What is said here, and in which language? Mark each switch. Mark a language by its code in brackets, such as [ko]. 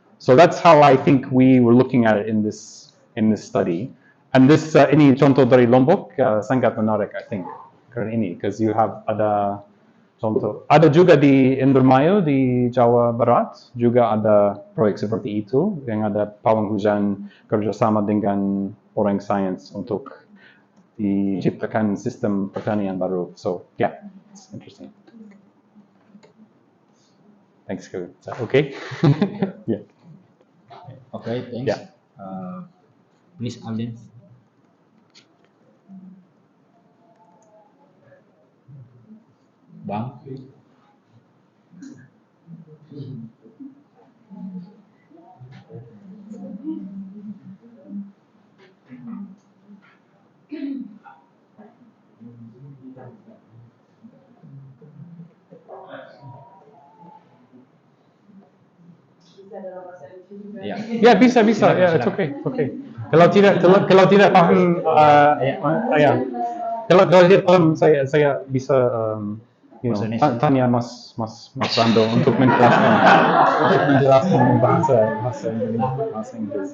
[en] So that's how I think we were looking at it in this study. And this [id] ini contoh dari Lombok, sangat menarik, [en] I think. [id] keren ini, [en] because you have [id] ada contoh, ada juga di Indramayu di Jawa Barat juga ada proyek seperti itu yang ada pawang hujan kerjasama dengan orang sains untuk diciptakan sistem pertanian baru. [en] So yeah, it's interesting. Thanks, Kevin. Is that okay? Yeah. Okay, thanks. Yeah. Please, Alden. [id] Bang. Ya. Ya bisa, ya [en] it's okay, it's okay. [id] Kalau tidak paham, ya. Kalau tidak paham, saya bisa Bahasa Indonesia. tanya Mas Rando untuk menjelaskan bahasa Inggris.